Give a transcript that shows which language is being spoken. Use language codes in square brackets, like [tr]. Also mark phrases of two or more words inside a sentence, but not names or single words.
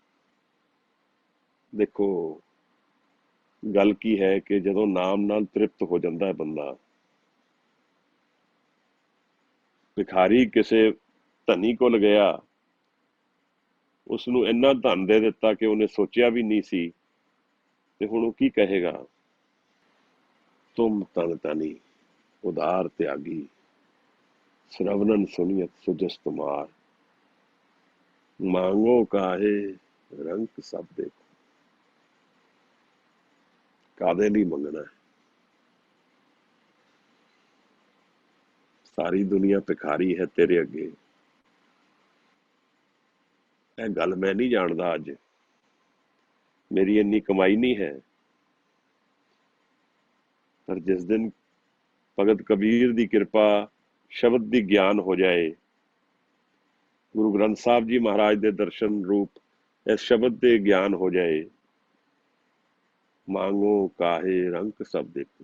[pa] ਦੇਖੋ ਗੱਲ ਕੀ ਹੈ ਕਿ ਜਦੋਂ ਨਾਮ ਨਾਲ ਤ੍ਰਿਪਤ ਹੋ ਜਾਂਦਾ ਹੈ ਬੰਦਾ, ਭਿਖਾਰੀ ਕਿਸੇ ਧਨੀ ਕੋਲ ਗਿਆ, ਉਸ ਨੂੰ ਇੰਨਾ ਧਨ ਦੇ ਦਿੱਤਾ ਕਿ ਉਹਨੇ ਸੋਚਿਆ ਵੀ ਨਹੀਂ ਸੀ, ਤੇ ਹੁਣ ਉਹ ਕੀ ਕਹੇਗਾ? ਤੁਮ ਤਨ ਤਨੀ ਉਦਾਰ ਤਿਆਗੀ, ਸ੍ਰਵਣਨ ਸੁਨੀਅਤ ਸੁਜਸ ਤੁਮਾਰ, ਮਾਂਗੋ ਕਾਹੇ ਰੰਗ ਸਭ ਦੇਖੋ। कादे ਲਈ ਮੰਗਣਾ ਹੈ? ਸਾਰੀ ਦੁਨੀਆ ਭਿਖਾਰੀ ਹੈ ਤੇਰੇ ਅੱਗੇ। ਇਹ ਗੱਲ ਮੈਂ ਨਹੀਂ ਜਾਣਦਾ, ਅੱਜ ਮੇਰੀ ਇੰਨੀ ਕਮਾਈ ਨਹੀਂ ਹੈ, ਪਰ ਜਿਸ ਦਿਨ ਭਗਤ ਕਬੀਰ ਦੀ ਕਿਰਪਾ ਸ਼ਬਦ ਦੀ ਗਿਆਨ ਹੋ ਜਾਏ, ਗੁਰੂ ਗ੍ਰੰਥ ਸਾਹਿਬ ਜੀ ਮਹਾਰਾਜ ਦੇ ਦਰਸ਼ਨ ਰੂਪ ਇਸ ਸ਼ਬਦ ਦੇ ਗਿਆਨ ਹੋ ਜਾਏ, ਮਾਂਗੋ ਕਾਹੇ ਰੰਗ ਸਭ ਦੇਖੋ।